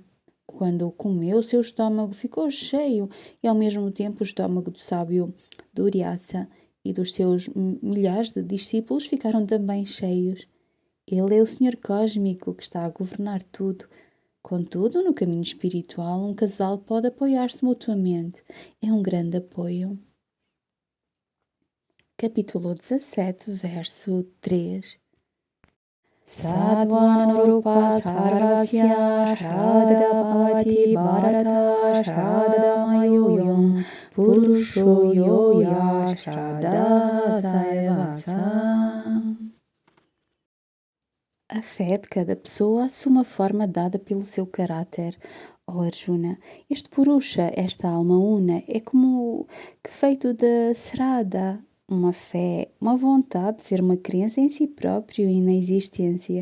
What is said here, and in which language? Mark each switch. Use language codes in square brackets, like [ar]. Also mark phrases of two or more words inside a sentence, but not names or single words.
[pt] Quando o comeu, seu estômago ficou cheio e ao mesmo tempo o estômago do sábio Duryasa e dos seus milhares de discípulos ficaram também cheios. Ele é o Senhor Cósmico que está a governar tudo. Contudo, no caminho espiritual, um casal pode apoiar-se mutuamente. É um grande apoio. Capítulo 17, verso 3. [sa] Sadvanarupa sarvasya shraddha bhavati bharata shraddha mayuyam purusho yoya shraddha saivasa. [pt] A fé de cada pessoa assume a forma dada pelo seu caráter. Oh Arjuna, este Purusha, esta alma una, é como que feito de Shraddha, uma fé, uma vontade de ser uma crença em si próprio e na existência.